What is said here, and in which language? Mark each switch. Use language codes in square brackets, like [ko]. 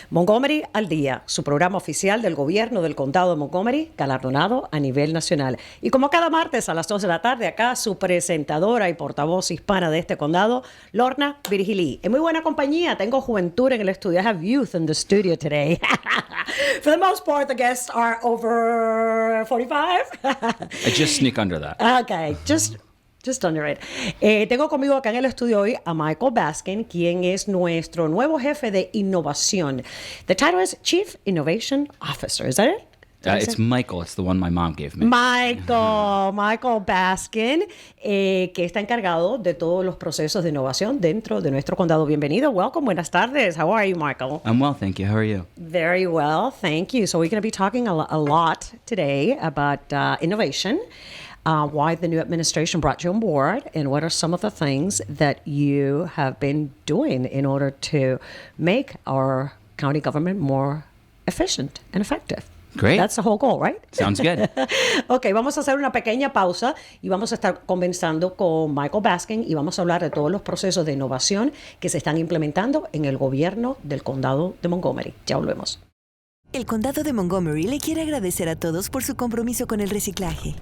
[es] Montgomery al Día, su programa oficial del gobierno del condado de Montgomery, galardonado a nivel nacional. Y como cada martes a las 2 de la tarde, acá su presentadora y portavoz hispana de este condado, Lorna Virgilí. En muy buena compañía, tengo juventud en el estudio. [en] I have youth in the studio today. For the most part, the guests are over 45. I just sneak under that. Okay, just under it. [es] Tengo conmigo acá en el estudio hoy a Michael Baskin, quien es nuestro nuevo jefe de innovación. [en] The title is Chief Innovation Officer. Is that it? It's Michael. It's the one my mom gave me. [es] Michael Baskin, que está encargado de todos los procesos de innovación dentro de nuestro condado. Bienvenido. [en] Welcome. [es] Buenas tardes. [en] How are you, Michael? I'm well, thank you. How are you? Very well, thank you. So we're going to be talking a lot today about innovation. Why the new administration brought you on board, and what are some of the things that you have been doing in order to make our county government more efficient and effective. Great. That's the whole goal, right? Sounds good. [es] Ok, vamos a hacer una pequeña pausa y vamos a estar conversando con Michael Baskin y vamos a hablar de todos los procesos de innovación que se están implementando en el gobierno del condado de Montgomery. Ya volvemos. El Condado de Montgomery le quiere agradecer a todos por su compromiso con el reciclaje.